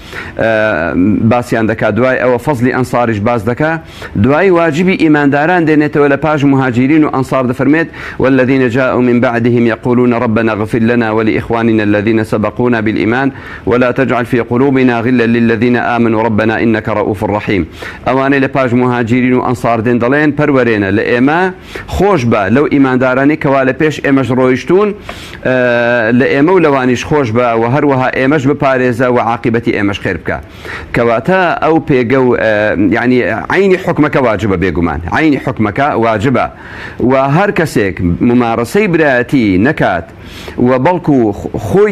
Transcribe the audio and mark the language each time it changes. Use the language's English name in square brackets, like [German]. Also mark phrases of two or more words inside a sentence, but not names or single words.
[Central Kurdish] باسییان دەکا دوای ئەوە فەزلی ئەنساریش باز دەکا دوای واجبی ئیمانداران دێنێتەوە لە پاش مهاجرین و ئەنسار دەفەرمێت [Arabic] والذين جاءوا من بعدهم يقولون ربنا اغفر لنا ولإخواننا الذين سبقونا بالإيمان ولا تجعل في قلوبنا غلا للذين آمنوا ربنا إنك رؤوف رحيم ئەوانەی [Central Kurdish] لە پاش مهاجرین و ئەنسار دێن دەڵێن پەروەرێنە لە ئێمە خۆش بە لەو ئیماندارانی کەوا لە پێش ئێمەش ڕۆیشتون لە ئێمە و لەوانیش خۆش بە و هەروەها ئێمەش بپارێزە و عاقبەتی ئێمەش خێر بکە کەواتە ئەو پێگە و یعنی عینی حکمەکە واجبە بێگومان عینی حکمەکە واجبە و هەر کەسێک ممارەسەی برایەتی نەکات و بەڵکو خۆی